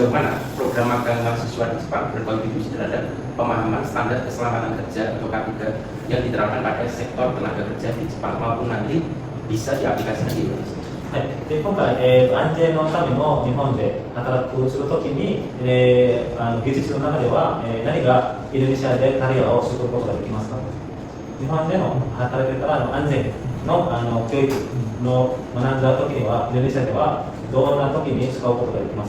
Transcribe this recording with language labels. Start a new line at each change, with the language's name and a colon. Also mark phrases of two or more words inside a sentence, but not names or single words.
Indonesian: bagaimana program magang mahasiswa di Jepang berkontribusi terhadap pemahaman standar keselamatan kerja atau K3 yang diterapkan pada sektor tenaga kerja di Jepang maupun nanti bisa diaplikasikan di Indonesia.
Japanese: はい、で今回、安全のための日本で働くするときに、技術の中では、何がインドネシアでキャリアをすることができますか。日本での働いてから安全の、教育の学んだときにはインドネシアではどんなときに使うことができますか。